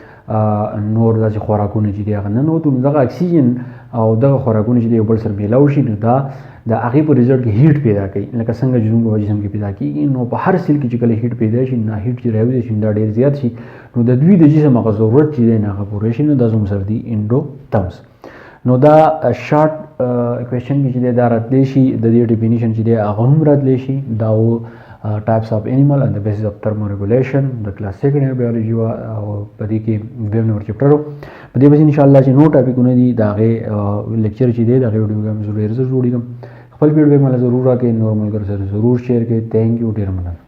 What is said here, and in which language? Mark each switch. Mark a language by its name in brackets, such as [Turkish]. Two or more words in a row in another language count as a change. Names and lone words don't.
[Pashto] نور داسې خوراکونه چې دي هغه ننوتو نو دغه اکسیجن او دغه خوراکونه چې دی یو بل سره میلاو شي نو دا د هغې په ریزلټ کې هیټ پیدا کوي لکه څنګه چې زموږ په جسم کې پیدا کېږي نو په هر سیل کې چې کله هیټ پیدا شي نو هیټ چې راوځي شي دا ډېر زیات شي نو د دوی د جسم هغه ضرورت چې دی نه هغه پوره شي نو دا زموږ سره دي انډوتمز نو دا [English] short question [Pashto] کې چې دی دا راتلی شي د دې ډیفینیشن چې دی هغه هم راتلی شي دا و [English] types of animal and the basis of thermoregulation [Pashto] د کلاس [English] second year biology [Pashto] وه او په دې کې دویم نمبر چپټر و په دې پسې انشاءالله چې نور ټاپکونه دي د هغې لیکچر چې دی د هغې ویډیوګانې مې ډېر زر جوړېږم خپل فیډبیک مله ضرور راکړئ نور ملګرو سره ضرور شیر کړئ [English] thank you [Pashto] ډېر مننه